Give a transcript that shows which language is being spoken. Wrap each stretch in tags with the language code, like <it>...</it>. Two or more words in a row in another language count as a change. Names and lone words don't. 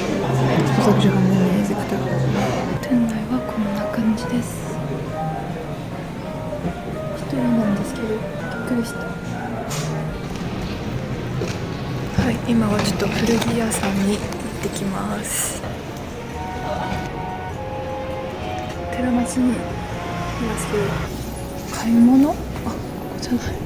<fr>C'est pour ça que j'ai ramené mes écouteurs.</fr> <ja>店内はこんな感じです。一人なんですけどびっくりした。はい、今はちょっと古着屋さんに行ってきます。寺町にいますけど買い物？あ、ここじゃない。</ja>